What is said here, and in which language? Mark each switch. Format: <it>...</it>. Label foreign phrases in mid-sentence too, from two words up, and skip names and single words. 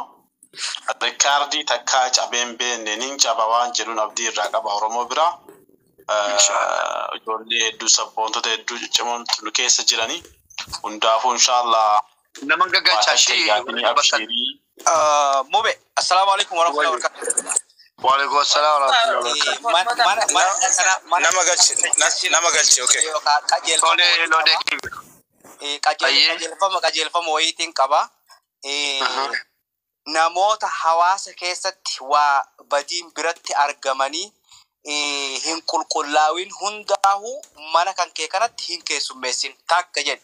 <om>Rikaardii takkaa cabeen beenneen caba waan jedhuun abdii irraa qaba Oromoo biraa. Ijoollee hedduu sabboontota hedduu ciccimoo nu keessa jiranii hundaafuu inshallah nama gaggachaashii Mube</om> <ar>السلام عليكم ورحمة الله وبركاته. وعليكم السلام ورحمة الله wabarakatuh.</ar> <om>Nama galchi okay. Qajeelfama wayiitiin qaba. Namoota hawaasa keessatti waa badiin biratti argamanii hin qulqullaawin hundaa'u mana kan kee kanatti hin keessummeessin takka jedhe.</om>